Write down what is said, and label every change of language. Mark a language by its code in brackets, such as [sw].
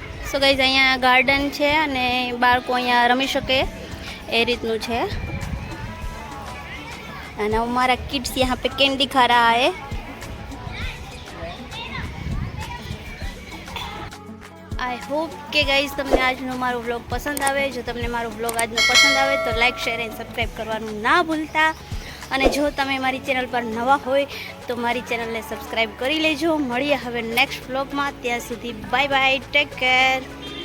[gu] So guys અહીંયા garden છે અને બાળકો અહીંયા રમી શકે એ રીતનું છે। [hi] અને हमारा किड्स यहाँ पे कैंडी खा रहा है। [en] I hope [gu] કે ગાઈઝ તમને આજનો મારો વ્લોગ પસંદ આવે। જો તમને મારો વ્લોગ આજનો પસંદ આવે તો લાઈક શેર એન્ડ સબસ્ક્રાઈબ કરવાનું ના ભૂલતા। અને જો તમે મારી ચેનલ પર નવા હોય તો મારી ચેનલને સબસ્ક્રાઈબ કરી લેજો। મળીએ હવે નેક્સ્ટ વ્લોગમાં, ત્યાં સુધી બાય બાય, ટેક કેર।